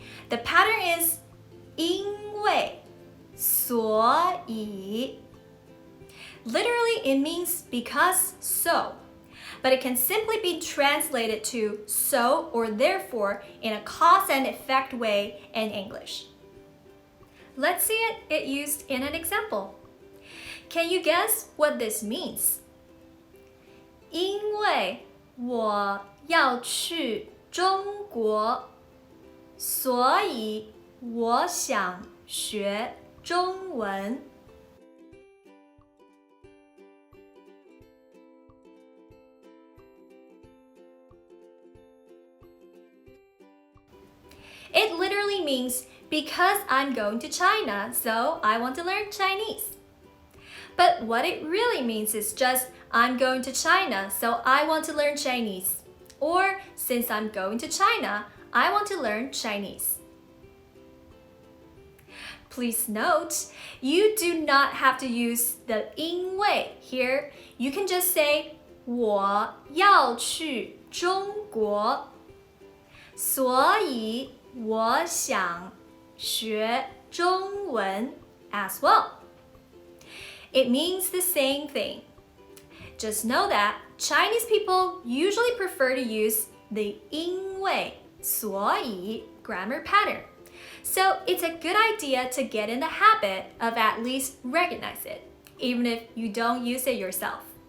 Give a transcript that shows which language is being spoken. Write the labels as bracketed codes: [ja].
[en] The pattern is 因为所以 Literally, it means because so, but it can simply be translated to so or therefore in a cause and effect way in English. Let's see it used in an example. Can you guess what this means? [zh] 因为我要去中国，所以我想学中文。 [en] It literally means because I'm going to China, so I want to learn Chinese. But what it really means is just I'm going to China, so I want to learn Chinese. Or since I'm going to China, I want to learn Chinese. Please note, you do not have to use the 因为 here. You can just say [zh] 我要去中国. 所以我想学中文 [en] as well. It means the same thing. Just know that Chinese people usually prefer to use the 因为所以 grammar pattern. So it's a good idea to get in the habit of at least recognize it, even if you don't use it yourself.